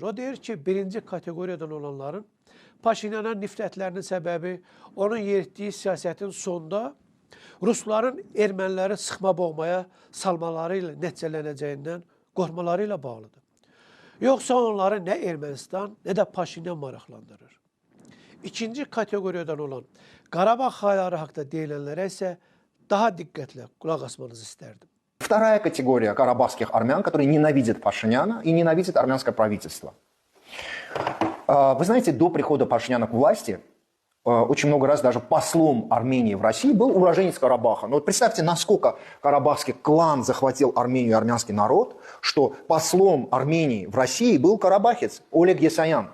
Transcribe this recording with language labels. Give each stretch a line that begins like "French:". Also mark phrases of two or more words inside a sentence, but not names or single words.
Azerbaijani: O deyir ki, birinci kateqoriyadan olanların Paşinyana nifrətlərinin səbəbi onun yeritdiyi siyasətin sonunda Rusların erməniləri sıxma boğmaya salmaları ilə nəticələnəcəyindən qorxmaları ilə bağlıdır. Yoxsa onları nə Ermənistan, nə də Paşinyan maraqlandırır. İkinci kateqoriyadan olan Qarabağ xalları haqda deyilənlərə isə daha diqqətlə qulaq asmanızı istərdim.
Russian: Вторая категория карабахских армян, которые ненавидят Пашиняна и ненавидят армянское правительство. Вы знаете, до прихода Пашиняна к власти очень много раз даже послом Армении в России был уроженец Карабаха. Но вот представьте, насколько карабахский клан захватил Армению и армянский народ, что послом Армении в России был карабахец Олег Есаян.